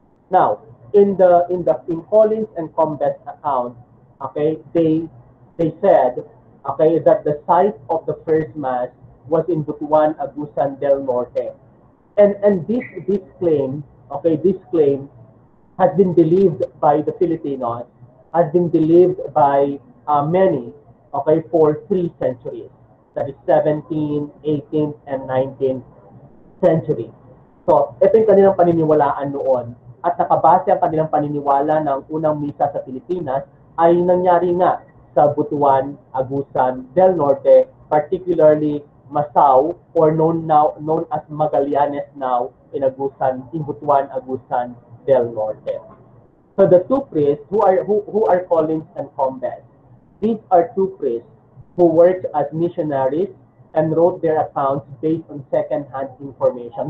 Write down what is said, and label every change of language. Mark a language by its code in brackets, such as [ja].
[en] Now, in Collins and Combes' account, okay, they said, okay, that the site of the first Mass was in Butuan, Agusan del Norte, and this claim, okay, this claim has been believed by the Filipinos, has been believed by many, okay, for 3 centuries. That is 17th, 18th, and 19th century. [tl] So, ito yung kanilang paniniwalaan noon. At nakabase ang kanilang paniniwala ng unang misa sa Pilipinas ay nangyari nga sa Butuan, Agusan del Norte, particularly [en] Masao, or known as Magallanes now in Agusan, in Butuan, Agusan del Norte. So the two priests who are Collins and Combes, these are two priests who worked as missionaries and wrote their accounts based on second-hand information.